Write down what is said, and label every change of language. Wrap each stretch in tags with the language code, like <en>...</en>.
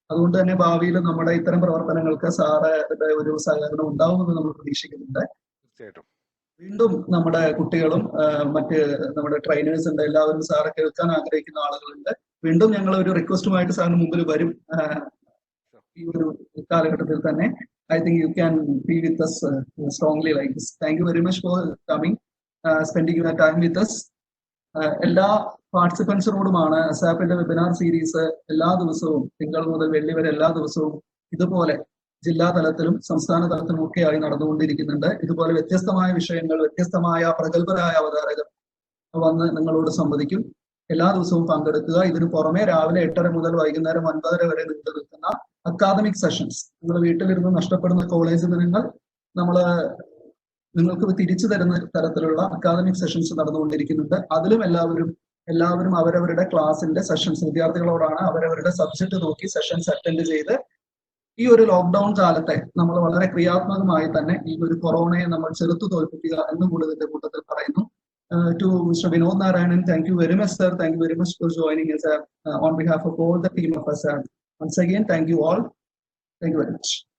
<ml>അതുകൊണ്ട് തന്നെ ഭാവിയിൽ നമ്മുടെ ഇത്തരം പ്രവർത്തനങ്ങൾക്ക് സാറുടെ ഒരു സഹകരണം ഉണ്ടാവുമെന്ന് നമ്മൾ പ്രതീക്ഷിക്കുന്നുണ്ട്. വീണ്ടും നമ്മുടെ കുട്ടികളും മറ്റ് നമ്മുടെ ട്രെയിനേഴ്സ് ഉണ്ട്, എല്ലാവരും സാറെ കേൾക്കാൻ ആഗ്രഹിക്കുന്ന ആളുകളുണ്ട്. വീണ്ടും ഞങ്ങൾ ഒരു റിക്വസ്റ്റുമായിട്ട് സാറിന് മുമ്പിൽ വരും ഈ ഒരു കാലഘട്ടത്തിൽ തന്നെ.</ml> <en>I think you can be with us strongly like this. Thank you very much for coming, spending your time with us.</en> <ml>എല്ലാ പാർട്ടിസിപ്പൻസിനോടുമാണ് ASAPന്റെ വെബിനാർ സീരീസ് എല്ലാ ദിവസവും തിങ്കൾ മുതൽ വെള്ളി വരെ എല്ലാ ദിവസവും ഇതുപോലെ ജില്ലാ തലത്തിലും സംസ്ഥാന തലത്തിലും ഒക്കെയായി നടന്നുകൊണ്ടിരിക്കുന്നുണ്ട്. ഇതുപോലെ വ്യത്യസ്തമായ വിഷയങ്ങൾ, വ്യത്യസ്തമായ പ്രഗത്ഭരായ അവതാരകർ വന്ന് നിങ്ങളോട് സംവദിക്കും. എല്ലാ ദിവസവും പങ്കെടുക്കുക. ഇതിനു പുറമെ രാവിലെ 8:30 മുതൽ വൈകുന്നേരം 9:30 വരെ നീണ്ടു നിൽക്കുന്ന അക്കാദമിക് സെഷൻസ്, നിങ്ങൾ വീട്ടിലിരുന്ന് നഷ്ടപ്പെടുന്ന കോളേജ് ദിനങ്ങൾ നിങ്ങൾക്ക് തിരിച്ചു തരുന്ന തരത്തിലുള്ള അക്കാദമിക് സെഷൻസ് നടന്നുകൊണ്ടിരിക്കുന്നുണ്ട്. അതിലും എല്ലാവരും അവരവരുടെ ക്ലാസിന്റെ സെഷൻസ്, വിദ്യാർത്ഥികളോടാണ് അവരവരുടെ സബ്ജക്ട് നോക്കി സെഷൻസ് അറ്റൻഡ് ചെയ്ത് ഈ ഒരു ലോക്ക്ഡൌൺ കാലത്തെ നമ്മൾ വളരെ ക്രിയാത്മകമായി തന്നെ ഈ ഒരു കൊറോണയെ നമ്മൾ ചെറുത്തു തോൽപ്പിക്കുക എന്നും കൂടി ഇതിന്റെ കൂട്ടത്തിൽ പറയുന്നു.</ml> <en>To Mr. Vinod Narayan, thank you very much, sir. Thank you very much for joining us on behalf of all the team of ASAP. Once again, thank you all. Thank you very much.</en>